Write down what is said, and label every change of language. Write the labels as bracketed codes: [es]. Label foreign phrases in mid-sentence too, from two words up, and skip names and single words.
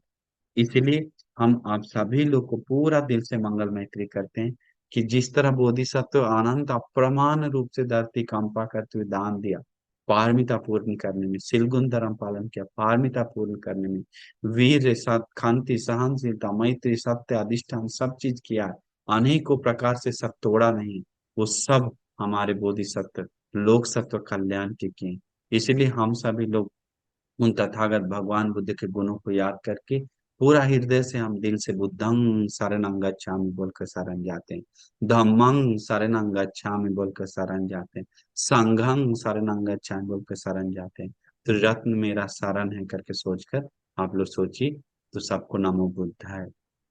[hi] इसलिए हम आप सभी लोग को पूरा दिल से मंगल मैत्री करते हैं कि जिस तरह बोधिसत्व अनंत अप्रमाण रूप से धरती कंपा करते हुए दान दिया, पारमिता पूर्ण करने में, सिलगुन धर्म पालन किया, पारमिता पूर्ण करने में, वीर सत खांति सहनशीलता मैत्री सत्य अधिष्ठान सब चीज किया है, अनेकों प्रकार से सब तोड़ा नहीं, वो सब हमारे बोधिसत्व लोक सत्व कल्याण के किए। इसीलिए हम सभी लोग उन तथागत भगवान बुद्ध के गुणों को याद करके पूरा हृदय से हम दिल से [pi] बुद्धं शरणं गच्छामि [hi] बोलकर शरण जाते हैं, [pi] धम्मं शरणं गच्छामि [hi] बोलकर शरण जाते हैं, [pi] संघं शरणं गच्छामि [hi] बोलकर शरण जाते हैं। तो रत्न मेरा शरण है करके सोचकर आप लोग सोचिए। तो सबको [sa] नमो बुद्धाय।